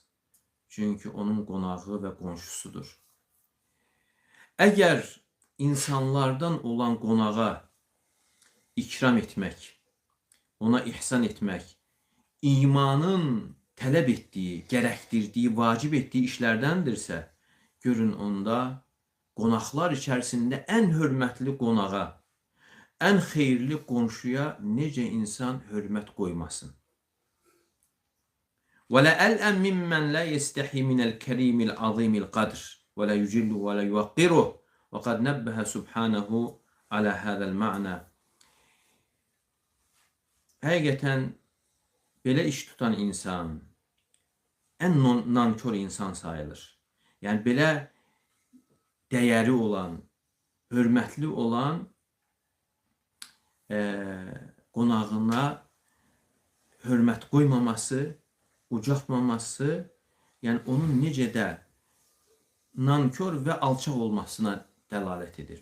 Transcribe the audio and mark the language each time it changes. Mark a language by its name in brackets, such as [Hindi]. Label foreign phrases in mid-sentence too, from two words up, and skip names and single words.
[Azerbaijani] Çünki onun qonağı və qonşusudur. Əgər insanlardan olan qonağa ikram etmək, ona ihsan etmək, imanın tələb etdiyi, gərəkdirdiyi, vacib etdiyi işlərdəndirsə, görün onda qonaqlar içərisində ən hörmətli qonağa, ən xeyirli qonşuya necə insan hörmət qoymasın. [Arabic] وَلَأَلْأَمْ مِمَّنْ لَا يَسْتَحِي مِنَ الْكَرِيمِ الْعَظِيمِ الْقَدْرِ وَلَا يُجِلُّ وَلَا يُوَقِّرُهُ وَقَدْ نَبَّهَ سُبْحَانَهُ عَلَى هَذَا الْمَعْنَى. [Azerbaijani] Həqiqətən belə iş tutan insan ən nankör insan sayılır. Yəni belə dəyəri olan, hörmətli olan qonağına hörmət qoymaması, ucaltmaması, yəni onun necə də nankör və alçaq olmasına dəlalət edir.